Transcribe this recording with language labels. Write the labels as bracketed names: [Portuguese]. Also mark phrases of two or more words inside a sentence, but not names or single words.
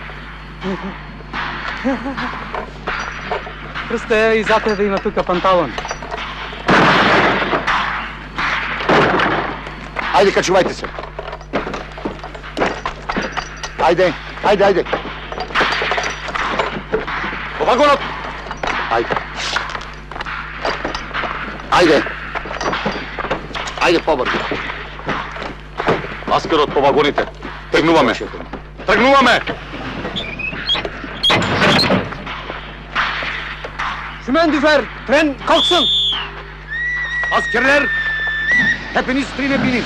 [Macedonian] Крсте, и за тебе има тука панталон. Ајде, качувајте се. Ајде, ајде, ајде. По вагонот! Ајде. Ајде. Ајде, побрзо. Маскарот по вагоните. Тргнуваме. Тргнуваме! [Turkish] Şümendüfer, tren kalksın. Askerler, hepiniz trene binin.